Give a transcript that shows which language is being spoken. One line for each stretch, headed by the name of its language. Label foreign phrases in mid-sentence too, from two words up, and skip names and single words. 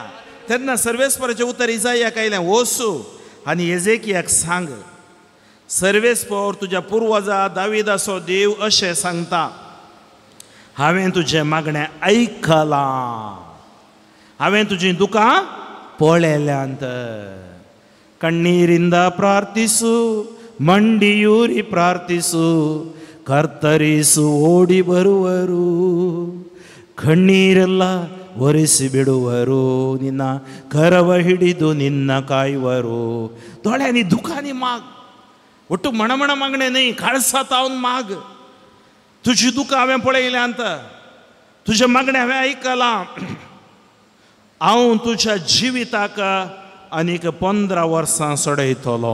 Konkani: तेन्ना सर्वेस्पराचें उतर इसाइयाक आयलें, वचू आनी एझेकियाक सांग, सर्वेस्पर तुज्या पुर्वजा दाविदाचो देव अशें सांगता, हांवें तुजें मागणें आयकलां, हांवें तुजीं दुकां पळयल्यांत.
Kannada: ಕಣ್ಣೀರಿಂದ ಪ್ರಾರ್ಥಿಸು ಮಂಡಿಯೂರಿ ಪ್ರಾರ್ಥಿಸು, ಕರ್ತರಿಸು ಓಡಿ ಬರುವರು, ಕಣ್ಣೀರೆಲ್ಲ ಒರೆಸಿ ಬಿಡುವರು, ನಿನ್ನ ಕರವ ಹಿಡಿದು ನಿನ್ನ ಕಾಯುವರು.
Konkani: दोळ्या नी दुखानी माग, ಒಟ್ಟು मणमण मागणे नाही, काळसा तावन माग. तुझी दुःख हांवें पळयल्यांत, तुझे मागणे हांवें आयकलां. हांव तुझ्या जिविताक आनीक 15 वर्सां सोडयतलो.